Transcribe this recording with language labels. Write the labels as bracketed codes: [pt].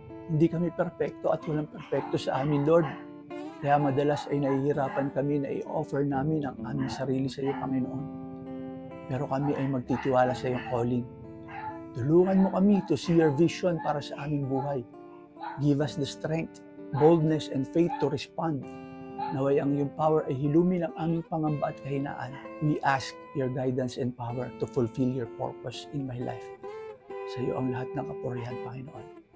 [tl] Hindi kami perpekto at walang perpekto sa amin, Lord. Kaya madalas ay nahihirapan kami na i-offer namin ang aming sarili sa iyo, Panginoon. Pero kami ay magtitiwala sa iyong calling. Tulungan mo kami [en] to see your vision [tl] para sa aming buhay. [en] Give us the strength, boldness, and faith to respond. [tl] Naway ang iyong power ay hilumin ang aming pangamba at kahinaan. [en] We ask your guidance and power to fulfill your purpose in my life. [tl] Sa iyo ang lahat ng kapurihan, Panginoon.